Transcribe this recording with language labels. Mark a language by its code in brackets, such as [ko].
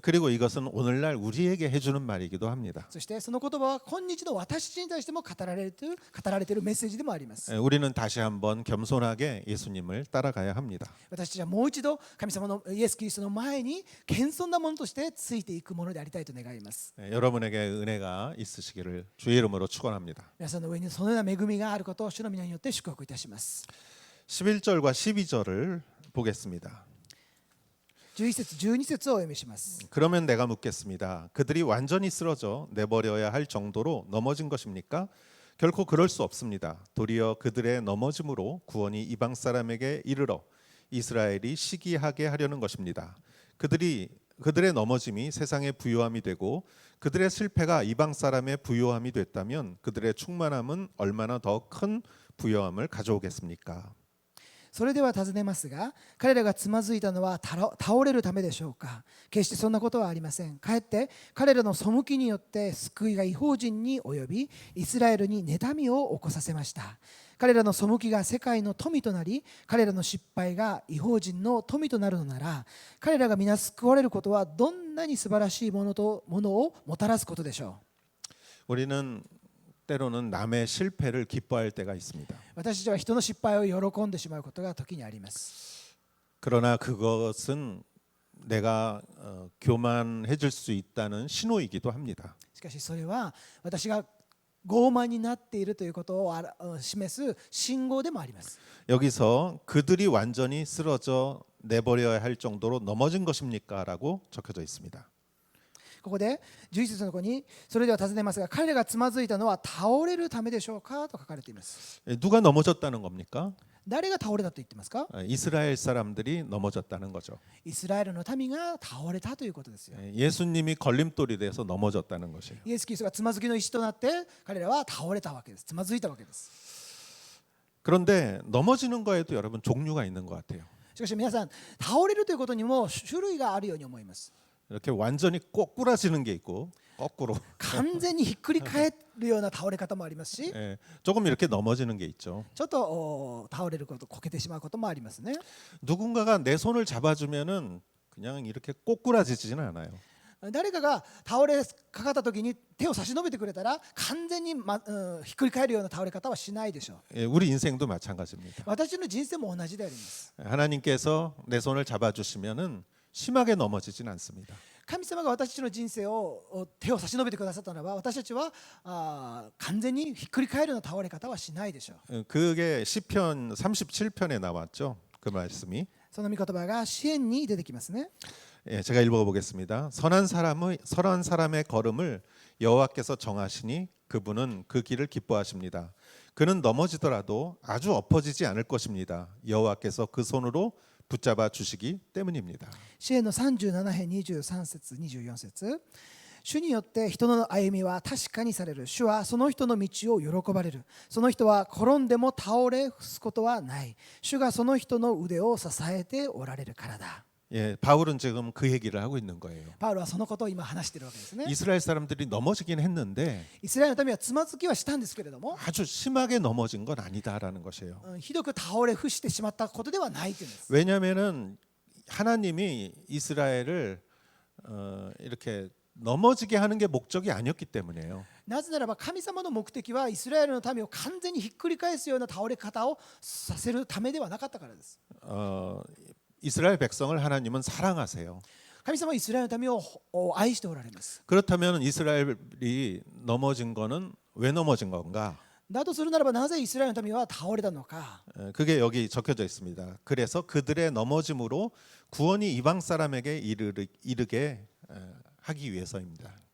[ko] 그리고 이것은 오늘날 우리에게 해주는 말이기도 합니다. [ja] そしてその言葉は今日の私たちに対しても語られているメッセージでもあります。 [ko] 우리는 다시 한번 겸손하게 예수님을 따라가야 합니다. [ja] 私たちはもう一度神様のイエス・キリストの前に謙遜なものとしてついていくものでありたいと願います。 [ko] 여러분에게 은혜가 있으시기를 주의 이름으로 축원합니다. [ja] 皆さんの上にそのような恵みがあることを主の皆によって祝福いたします。 [ko] 11절과 12절을 보겠습니다. [ja] 11節12節をお読みします。 [ko] 그러면 내가 묻겠습니다. 그들이 완전히 쓰러져 내버려야 할 정도로 넘어진 것입니까? 결코 그럴 수 없습니다. 도리어 그들의 넘어짐으로 구원이 이방 사람에게 이르러 이스라엘이 시기하게 하려는 것입니다. 그들의 넘어짐이 세상의 부요함이 되고 그들의 실패가 이방 사람의 부요함이 됐다면 그들의 충만함은 얼마나 더 큰 부요함을 가져오겠습니까? [ja] それでは尋ねますが、彼らがつまずいたのは倒れるためでしょうか。決してそんなことはありません。かえって彼らの背きによって救いが異邦人に及び、イスラエルに妬みを起こさせました。彼らの背きが世界の富となり、彼らの失敗が異邦人の富となるのなら、彼らが皆救われることはどんなに素晴らしいものをもたらすことでしょう。 [ko] 우리는 때로는 남의 실패를 기뻐할 때가 있습니다. [ja] 私たちは人の失敗を喜んでしまうことが時にあります。 [ko] 그러나 그것은 내가 교만해질 수 있다는 신호이기도 합니다. [ja] しかしそれは私が傲慢になっているということを示す信号でもあります。 [ko] 여기서 그들이 완전히 쓰러져 내버려야 할 정도로 넘어진 것입니까? 라고 적혀져 있습니다. [ja] ここで11節の子にそれでは尋ねますが、彼らがつまずいたのは倒れるためでしょうかと書かれています。 [ko] 누가 넘어졌다는 겁니까? [ja] 誰が倒れたと言ってますか？ [ko] 이스라엘 사람들이 넘어졌다는 거죠. [ja] イスラエルの民が倒れたということですよ。 [ko] 예수님이 걸림돌이 돼서 넘어졌다는 것이에요. [ja] イエス・キリストがつまずきの石となって彼らは倒れたわけです。つまずいたわけです。 [ko] 그런데 넘어지는 거에도 여러분 종류가 있는 것 같아요. [ja] しかし皆さん、倒れるということにも種類があるように思います。 [ko] 이렇게 완전히 꼬꾸라지는 게 있고 거꾸로 [ja] 完全にひっくり返るような倒れ方もありますし、 [ko] 예, 조금 이렇게 넘어지는 게 있죠. [ja] ちょっと倒れること、こけてしまうこともありますね。 [ko] 누군가가 내 손을 잡아주면은 그냥 이렇게 꼬꾸라지지는 않아요. [ja] 誰かが倒れかかった時に手を差し伸べてくれたら完全に、ひっくり返るような倒れ方はしないでしょう。 [ko] 예, 우리 인생도 마찬가지입니다. [ja] 私の人生も同じであります。 [ko] 하나님께서 내 손을 잡아주시면은 심하게 넘어지진 않습니다. [ja] 神様が私たちの人生を手を差し伸べてくださったならば、私たちは完全にひっくり返るような倒れ方はしないでしょう。 [ko] 그게 시편 37편에 나왔죠. 그 말씀이. [ja] その御言葉が詩篇に出てきますね。 [ko] 예, 제가 읽어보겠습니다. 선한 사람의 걸음을 여호와께서 정하시니 그분은 그 길을 기뻐하십니다. 그는 넘어지더라도 아주 엎어지지 않을 것입니다. 여호와께서 그 손으로 붙잡아 주시기 때문입니다. [ja] 詩篇の37編23節24節、主によって人の歩みは確かにされる。主はその人の道を喜ばれる。その人は転んでも倒れ伏すことはない。主がその人の腕を支えておられるからだ。 [ko] 예, 바울은 지금 그 얘기를 하고 있는 거예요. [ja] パウロはそのことを今話しているわけですね。 [ko] 이스라엘 사람들이 넘어지긴 했는데 [ja] イスラエルの民はつまずきはしたんですけれども、 [ko] 아주 심하게 넘어진 건 아니다라는 것이에요. [ja] ひどく倒れ伏してしまったことではないというんです。 [ko] 왜냐하면은 하나님이 이스라엘을 이렇게 넘어지게 하는 게 목적이 아니었기 때문에요. [ja] なぜならば神様の目的はイスラエルの民を完全にひっくり返すような倒れ方をさせるためではなかったからです。 [ko] 이스라엘 백성을 하나님은 사랑하세요. [ja] 神様はイスラエルの民を愛しておられます。 [ko] 그렇다면 이스라엘이 넘어진 거는 왜 넘어진 건가? [ja] だとするならばなぜイスラエルの民は倒れたのか。 [ko] 그게 여기 적혀져 있습니다. 그래서 그들의 넘어짐으로 구원이 이방 사람에게 이르게 하기 위해서입니다.